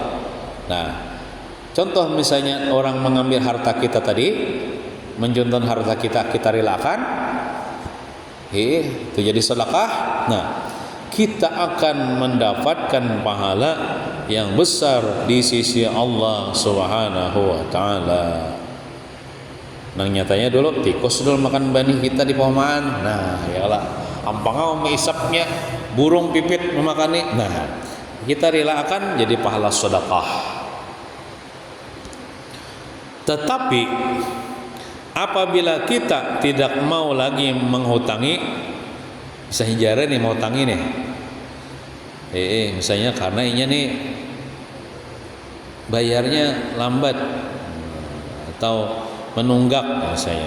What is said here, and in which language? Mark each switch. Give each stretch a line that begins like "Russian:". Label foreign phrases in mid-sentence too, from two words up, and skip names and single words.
Indonesian: Nah, contoh misalnya orang mengambil harta kita tadi, menjunton harta kita, kita relakan, itu jadi sedekah. Nah, kita akan mendapatkan pahala yang besar di sisi Allah
Arabic: سبحانه وتعالى.
Banjar: Nang nyatanya dulu tikus dulu makan benih kita di pohonan. Nah, ya lah, ampangau meisapnya burung pipit memakani.
Indonesian: Nah, kita relakan jadi pahala sedekah. Tetapi apabila kita tidak mau lagi menghutangi, bisa hijrah nih mau hutangi nih, misalnya karena inya nih bayarnya lambat atau menunggak misalnya.